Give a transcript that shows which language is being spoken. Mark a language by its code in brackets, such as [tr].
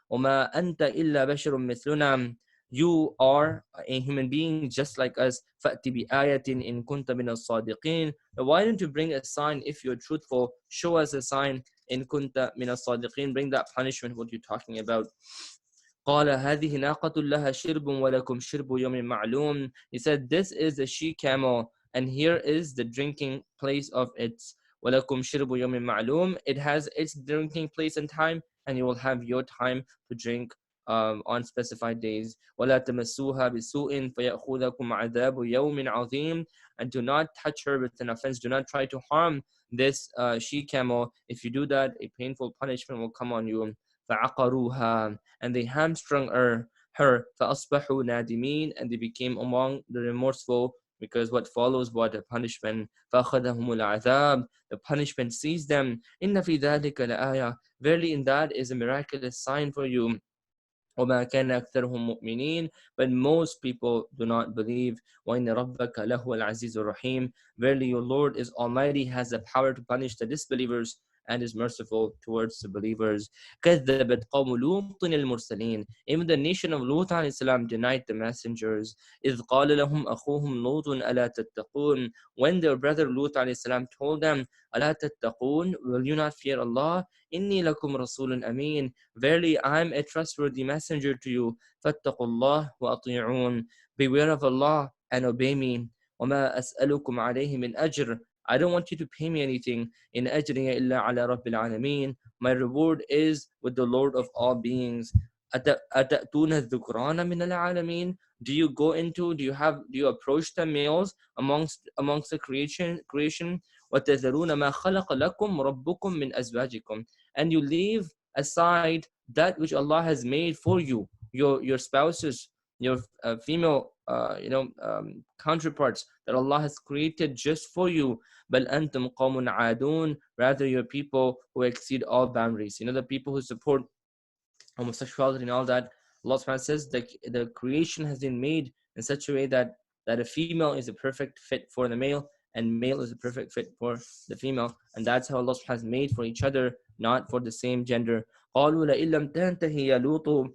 [ar] وَمَا أَنْتَ إِلَّا بَشَرٌ مِثْلُنَا. [en] You are a human being just like us. [ar] فَأْتِ بِآيَةٍ إِن كُنْتَ مِنَ الصَّادِقِينَ. [en] Why don't you bring a sign if you're truthful? Show us a sign. [ar] إِن كُنْتَ مِنَ الصَّادِقِينَ. [en] Bring that punishment, what you're talking about. [ar] قال هذه ناقة لها شرب ولكم شرب يوم معلوم. [en] He said, this is a she-camel, and here is the drinking place of its. [ar] ولكم شرب يوم معلوم. [en] It has its drinking place and time, and you will have your time to drink on specified days. [ar] ولا تمسوها بسوء فيأخذكم عذاب يوم عظيم. [en] And do not touch her with an offense. Do not try to harm this she-camel. If you do that, a painful punishment will come on you. [ar] فعقروها. [en] And they hamstrung her. [ar] فأصبحوا نادمين. [en] And they became among the remorseful, because what follows what a punishment. [ar] فأخذهم العذاب. [en] The punishment seized them. [ar] إن في ذلك لآية. [en] Verily in that is a miraculous sign for you. [ar] وما كان أكثرهم مؤمنين. [en] But most people do not believe. [ar] وإن ربك لهو العزيز الرحيم. [en] Verily your Lord is Almighty, has the power to punish the disbelievers and is merciful towards the believers. [ar] كذبت قوم لوط المرسلين. [en] Even the nation of Lut alayhi salam denied the messengers. [ar] إذ قال لهم أخوهم لوط ألا تتقون. [en] When their brother Lut alayhi salam told them, [ar] ألا تتقون, [en] will you not fear Allah? [ar] إني لكم رسول أمين. [en] Verily I am a trustworthy messenger to you. [ar] فاتقوا الله وأطيعون. [en] Beware of Allah and obey me. [ar] وما أسألكم عليه من أجر. [en] I don't want you to pay me anything. [ar] In ajriya illa ala rabbil alameen. [en] My reward is with the Lord of all beings. [ar] أَتَأْتُونَ الذُّكْرَانَ مِنَ الْعَالَمِينَ. [en] Do you approach the males amongst the creation? [ar] وَتَذَرُونَ مَا خَلَقَ لَكُمْ رَبُّكُمْ مِنْ أَزْوَاجِكُمْ. [en] And you leave aside that which Allah has made for you, your spouses, your female counterparts that Allah has created just for you. [ar] بَلْ أَنْتُمْ قَوْمٌ عَادُونَ. [en] Rather, you're people who exceed all boundaries. The people who support homosexuality and all that. Allah subhanahu says that the creation has been made in such a way that a female is a perfect fit for the male and male is a perfect fit for the female, and that's how Allah subhanahu has made for each other, not for the same gender. [ar] قالوا لئن لم تنتهي يا لوط.